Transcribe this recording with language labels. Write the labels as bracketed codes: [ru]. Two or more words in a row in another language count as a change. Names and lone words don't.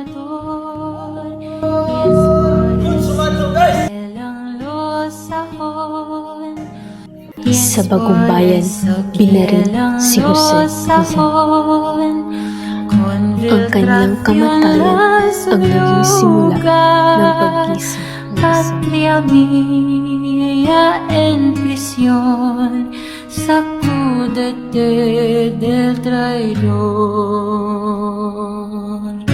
[tl] Sa bagong bayan, binaril si Jose Rizal. Ang kanyang kamatayan ang naging simula ng paggising ng [es] Patria mía en prisión, sacúdete del traidor.